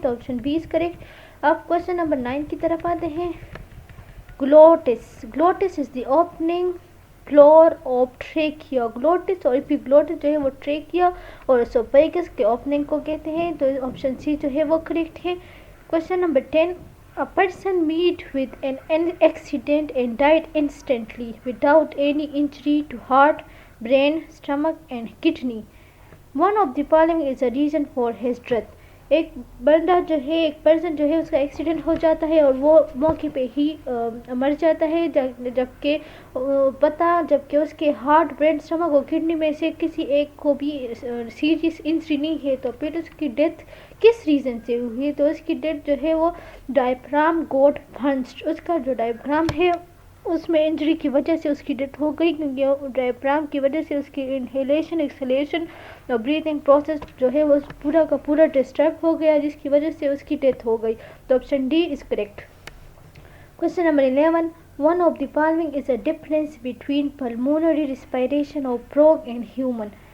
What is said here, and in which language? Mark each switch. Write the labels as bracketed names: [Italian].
[Urdu] تو [English] Option B is correct. [Urdu] اب question number 9 کی طرف آتے ہیں. [English] Glottis is the opening floor of trachea. [Urdu] گلوٹس اور ایپیگلوٹس جو ہے وہ ٹریکیا اور اسوفیگس کے اوپننگ کو کہتے ہیں. تو آپشن سی جو ہے وہ کریکٹ ہے. Question number 10. [English] A person met with an accident and died instantly without any injury to heart, brain, stomach and kidney. One of the following is a reason for his death. [Urdu] ایک بندہ جو ہے ایک person جو ہے اس کا accident ہو جاتا ہے اور وہ موقع پہ ہی مر جاتا ہے. جبکہ اس کے ہارٹ، برین، اسٹمک اور کڈنی میں سے کسی ایک کو بھی سیریس انجری نہیں ہے. تو پھر اس کی ڈیتھ کس ریزن سے ہوئی؟ تو اس کی ڈیتھ جو ہے وہ [English] Diaphragm got punched. [Urdu] اس کا جو ڈائفرام ہے اس میں انجری کی وجہ سے اس کی ڈیتھ ہو گئی کیونکہ ڈائفرام کی وجہ سے اس کی انہیلیشن ایکسہلیشن اور بریتھنگ پروسیس جو ہے وہ پورا کا پورا ڈسٹرب ہو گیا جس کی وجہ سے اس کی ڈیتھ ہو گئی. تو [English] Option D is correct. Question number 11. One of the following is a difference between pulmonary respiration of frog and human.